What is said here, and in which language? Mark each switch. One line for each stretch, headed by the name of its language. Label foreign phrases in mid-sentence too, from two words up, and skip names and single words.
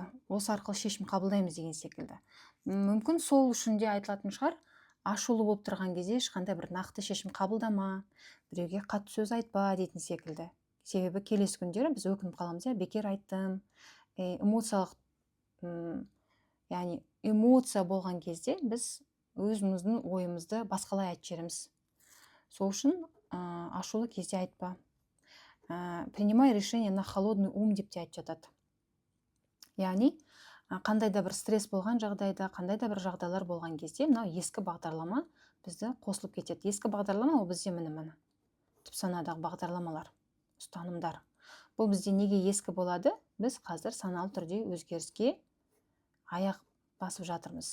Kazakh: Осы арқылы шешім қабылдаймыз деген секілді. Мүмкін сол үшін де айтылатын шығар, ашулы болып тұрған кезде ешқандай бір нақты шешім қабылдама, біреуге қатты сөз айтпа дейтін секілді. Себебі келесі күндері біз өкініп қаламыз, бекер айттым. Эмоциялық, яғни эмоция болған кезде біз өзіміздің ойымызды басқалай айтып жібереміз. Сол үшін ашулы кезде айтпа.
Russian: Принимай решение на холодный ум
Kazakh: деп те айтып жатады. Яғни қандай да бір стресс болған жағдайда, қандай да бір жағдайлар болған кезде, мынау ескі бағдарлама бізді қосылып кетеді. Ескі бағдарлама ол бізде міне түп санадағы бағдарламалар, ұстанымдар. Бұл бізде неге ескі болады? Біз қазір саналы түрде өзгеріске аяқ басып жатырмыз.